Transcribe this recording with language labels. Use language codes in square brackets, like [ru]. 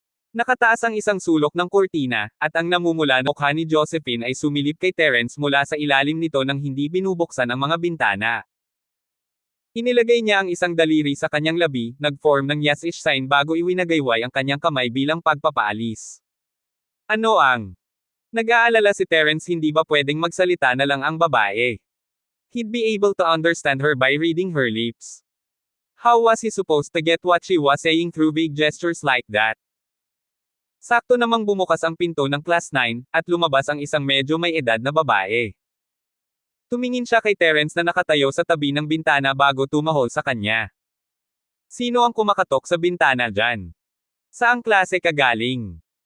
[tl] Nakataas ang isang sulok ng kurtina, at ang namumula na mukha ni Josephine ay sumilip kay Terence mula sa ilalim nito nang hindi binubuksan ang mga bintana. Inilagay niya ang isang daliri sa kanyang labi, nag-form ng yes-ish sign bago iwinagayway ang kanyang kamay bilang pagpapaalis. Ano ang? Nag-aalala si Terence, hindi ba pwedeng magsalita na lang ang babae? [en] He'd be able to understand her by reading her lips. How was he supposed to get what she was saying through vague gestures like that? [tl] Sakto namang bumukas ang pinto ng class 9, at lumabas ang isang medyo may edad na babae. Tumingin siya kay Terence na nakatayo sa tabi ng bintana bago tumahol sa kanya. Sino ang kumakatok sa bintana dyan? Saang klase ka galing?